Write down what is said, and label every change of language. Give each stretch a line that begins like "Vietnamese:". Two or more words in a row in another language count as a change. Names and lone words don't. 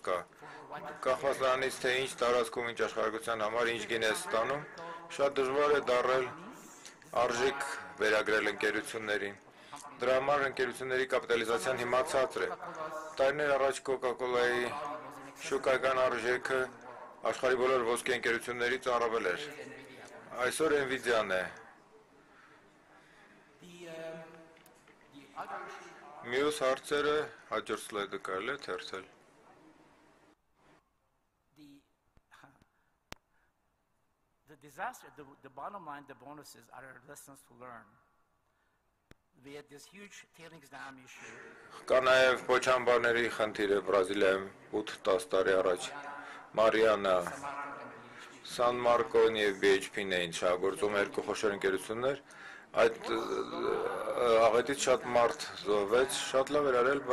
Armenian: կա, կախված նրանից, թե ինչ տարածքում, ինչ աշխարհագրության համար, ինչ գին է ստանում, շատ դժվար է դառել արժեք վերագրել ընկերություններին։ Դրա համար ընկերությունների կապիտալիզացիան հիմա ցածր է։ Տարիներ առաջ Coca-Cola-ի շուկայական արժեքը աշխարհի բոլոր ոսկե ընկերություններից առավել էր։ Այսօր Nvidia-ն է։ Մյուս հարցերը հաջորդ սլայդը կարելի է թերթել։
English: The disaster, the bottom line, the bonuses are lessons to learn. We had this huge tailings dam issue.
Armenian: Կա նաև փոչամբարների խնդիրը Բրազիլիայում 8-10 տարի առաջ։ Մարիանա, San Marco-ն եւ BHP-ն էին շահագործում երկու խոշոր ընկերություններ։ Այդ աղետից շատ մարդ զոհվեց, շատ լավ էր արել,